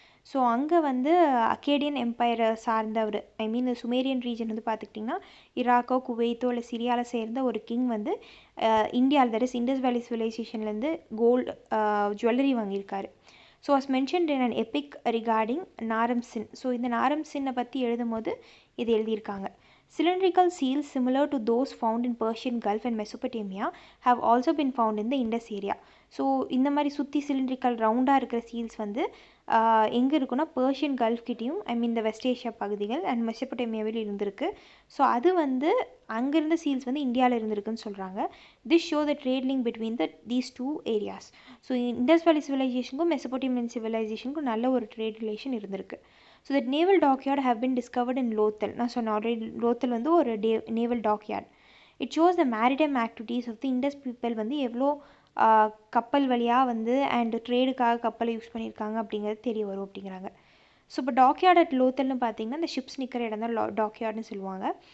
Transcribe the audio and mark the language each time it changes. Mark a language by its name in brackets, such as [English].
[Tamil] So அங்கே வந்து Akkadian எம்பையரை சார்ந்தவர், ஐ மீன் சுமேரியன் ரீஜன் வந்து பார்த்துக்கிட்டிங்கன்னா இராக்கோ குவைத்தோ இல்லை சிரியாவில் சேர்ந்த ஒரு கிங் வந்து இந்தியாவில், தட் இஸ் இண்டஸ் வேலி சிவிலைசேஷன்லேருந்து கோல்டு ஜுவல்லரி வாங்கியிருக்காரு. [English] So was mentioned in an epic recording Naram Sin. [Tamil] So இந்த நாரம்சின்னை பற்றி எழுதும் போது இது எழுதியிருக்காங்க. [English] Cylindrical seals similar to those found in Persian Gulf and Mesopotamia have also been found in the Indus area. [Tamil] So இந்த மாதிரி சுற்றி சிலிண்ட்ரிக்கல் ரவுண்டாக இருக்கிற சீல்ஸ் வந்து எங்கே இருக்குன்னா பர்ஷியன் கல்ஃப் கிட்டேயும், ஐ மீன் இந்த வெஸ்ட் ஏஷியா பகுதிகள் அண்ட் மெசப்போட்டேமியாவில் இருந்திருக்கு. ஸோ அது வந்து அங்கேருந்த சீல்ஸ் வந்து இந்தியாவில் இருந்திருக்குன்னு சொல்கிறாங்க. [English] This show the trade link between these two areas. [Tamil] So Indies வேலி சிவிலைசேஷனுக்கும் மெசப்போட்டேமியன் சிவிலைசேஷனுக்கும் நல்ல ஒரு ட்ரேட் ரிலேஷன் இருந்திருக்கு. [English] So that naval dockyard have been discovered in Lothal. [Tamil] நான் சொன்ன ஆல்ரெடி லோத்தல் வந்து ஒரு naval dockyard. [English] it shows the maritime activities of the Indus people [Tamil] வந்து எவ்வளோ கப்பல் வழியாக வந்து அண்ட் ட்ரேடுக்காக கப்பலை யூஸ் பண்ணியிருக்காங்க அப்படிங்கிறது தெரிய வரும் அப்படிங்கிறாங்க. ஸோ இப்போ டாக்யார்ட் அட் லோத்தல்னு பார்த்தீங்கன்னா இந்த ஷிப்ஸ் நிற்கிற இடம் தான் டாக்யார்ட்னு சொல்லுவாங்க.